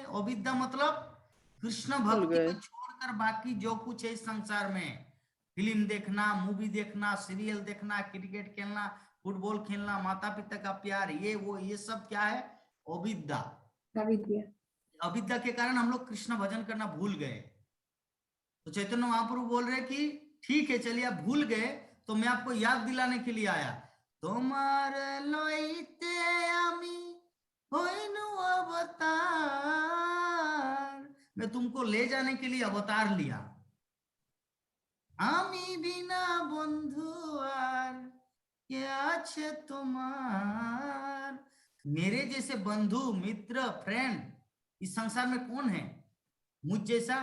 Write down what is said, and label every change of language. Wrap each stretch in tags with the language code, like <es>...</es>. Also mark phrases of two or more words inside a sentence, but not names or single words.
<hi>अविद्या मतलब कृष्ण भक्ति को छोड़कर बाकी जो कुछ है इस संसार में, फिल्म देखना, मूवी देखना, सीरियल देखना, क्रिकेट खेलना, फुटबॉल खेलना, माता पिता का प्यार, ये वो, ये सब क्या है, अविद्या। अविद्या के कारण हम लोग कृष्ण भजन करना भूल गए। तो चैतन्य महाप्रभु बोल रहे कि ठीक है चलिए आप भूल गए तो मैं आपको याद दिलाने के लिए आया।</hi> <bn>তোমার লইতে আমি হইনু অবতার,</bn> <hi>मैं तुमको ले जाने के लिए अवतार लिया।</hi> <bn>আমি বিনা বন্ধু আর কি আছে তোমার,</bn> <hi>मेरे जैसे बंधु मित्र फ्रेंड इस संसार में कौन है मुझ जैसा?</hi>